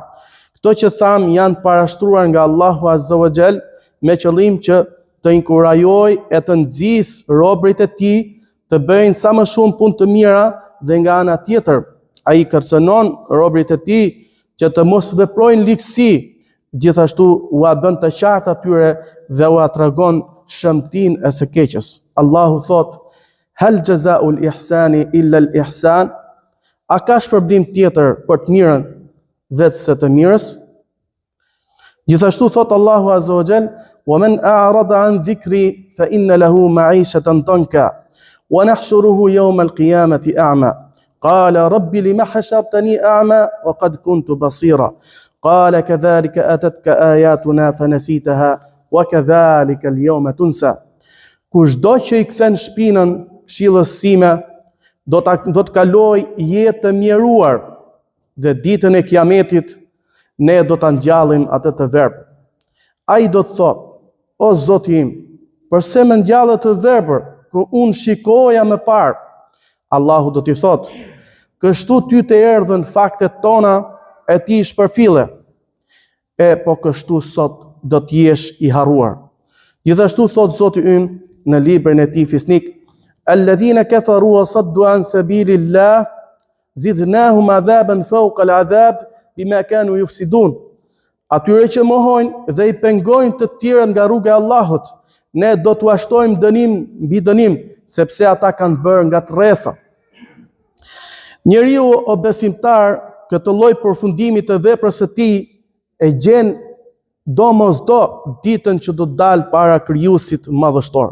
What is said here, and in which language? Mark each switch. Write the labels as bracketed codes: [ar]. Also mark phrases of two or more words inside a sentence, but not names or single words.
[sq] Këto që tham janë parashtruar nga Allahu [ar] عز وجل [sq] me qëllim që të inkurajoj e të nxjisë robërit e tij të bëjnë sa më shumë punë të mira, dhe nga ana tjetër ai kërcënon robërit e tij që të mos veprojnë ligësi, gjithashtu ua bën të qartë atyre dhe ua tregon shëmtinë e së keqes. Allahu thot: [ar] "هل جزاء الإحسان إلا الإحسان?" [sq] A ka shpërblim tjetër për të mirën vetë se të mirës? Gjithashtu thot Allahu [ar] عز وجل: "ومن أعرض عن ذكري فإن له معيشة ضنكا ونحشره يوم القيامة أعمى. قال رب لم حشرتني أعمى وقد كنت بصيرا. قال كذلك أتتك آياتنا فنسيتها وكذلك اليوم تنسى." [sq] Kushdo që i kthen shpinën këshillës sime do të kaloj jetë të mjeruar, dhe ditën e kiametit ne do ta ngjallim atë të verbër. Ai do të thotë: "O Zoti im, përse më ngjallet të verbër kur unë shikoja më parë?" Allahu do t'i thotë: "Kështu ty të erdhën faktet tona e ti shpërfille. Po kështu sot do t'jesh i harruar." Gjithashtu thot Zoti ynë në librin e tij fisnik: [ar] "الذين كفروا وصدوا عن سبيل الله زدناهم عذابا فوق العذاب بما كانوا يفسدون." [sq] Atyre që mohojnë dhe i pengojnë të tjerët nga rruga e Allahut, ne do t'u ashtojmë dënim mbi dënim, sepse ata kanë bërë nga tërresa. Njeriu o besimtar, këtë lloj përfundimi të veprës së tij e gjen domosdo ditën që do të dalë para krijuesit madhështor.